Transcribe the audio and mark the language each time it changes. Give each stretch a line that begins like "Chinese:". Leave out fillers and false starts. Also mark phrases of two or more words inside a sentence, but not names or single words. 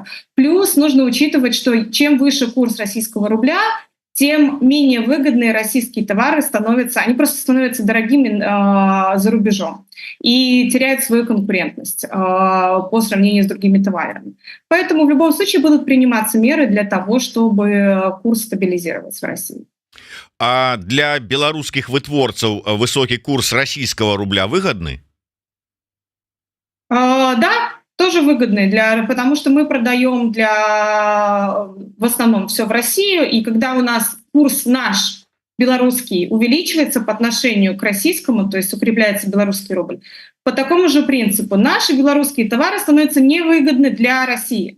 Russian: Плюс нужно учитывать, что чем выше курс российского рубля, тем менее выгодные российские товары становятся, они просто становятся дорогими за рубежом и теряют свою конкурентность по сравнению с другими товарами. Поэтому в любом случае будут приниматься меры для того, чтобы курс стабилизировать в России.
Belarusian: А для беларускіх вытворцаў высокі курс
Russian: российского рубля
Belarusian: выгодны?
Russian: Да, тоже выгодный, потому что мы продаем в основном все в Россию, и когда у нас курс наш белорусский увеличивается по отношению к российскому, то есть укрепляется белорусский рубль, по такому же принципу наши белорусские товары становятся невыгодны для России.